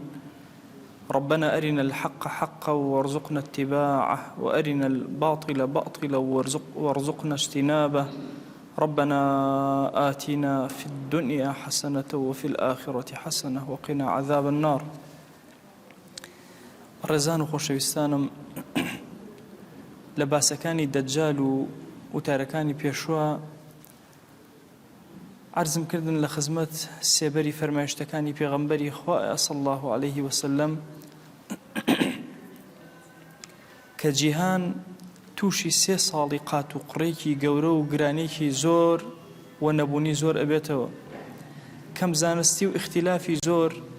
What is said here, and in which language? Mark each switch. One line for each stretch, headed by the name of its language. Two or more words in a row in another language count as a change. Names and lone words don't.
Arabic: ربنا أرنا الحق حقا وارزقنا اتباعه وأرنا الباطل باطلا وارزقنا اجتنابه. ربنا آتنا في الدنيا حسنة وفي الآخرة حسنة وقنا عذاب النار.
Central Kurdish: ڕێزان و خۆشەویستانم، لە باسەکانی دەجال و وتارەکانی پێشوە عەرزم کردن لە خزمەت سێبەری فەرمایشتەکانی پێغەمبەری خوایە
Arabic: صلی الله عليه وسلم
Central Kurdish: کە جیهان تووشی 3 ساڵی قات و قڕێکی گەورە و گرانێکی زۆر و نەبوونی زۆر ئەبێتەوە، کەم زانستی و اختلافی زۆر